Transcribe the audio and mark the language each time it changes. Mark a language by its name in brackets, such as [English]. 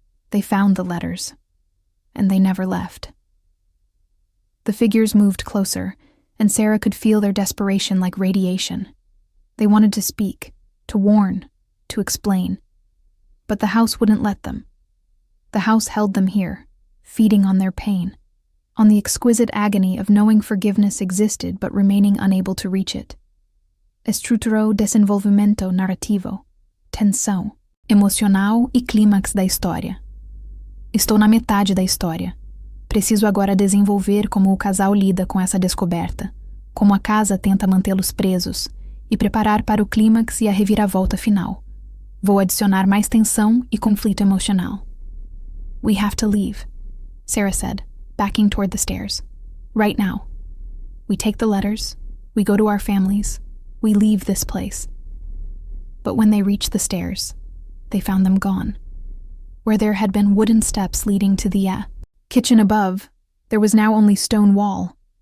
[English] They found the letters, and they never left. The figures moved closer, and Sarah could feel their desperation like radiation. They wanted to speak, to warn, to explain. But the house wouldn't let them. The house held them here, feeding on their pain, on the exquisite agony of knowing forgiveness existed but remaining unable to reach it. [Portuguese] Estruturou desenvolvimento narrativo, tensão, emocional e clímax da história. Estou na metade da história. Preciso agora desenvolver como o casal lida com essa descoberta, como a casa tenta mantê-los presos, e preparar para o clímax e a reviravolta final. Vou adicionar mais tensão e conflito emocional. [English] "We have to leave," Sarah said, backing toward the stairs. "Right now. We take the letters, we go to our families, we leave this place." But when they reached the stairs, they found them gone. Where there had been wooden steps leading to the kitchen above, there was now only stone wall.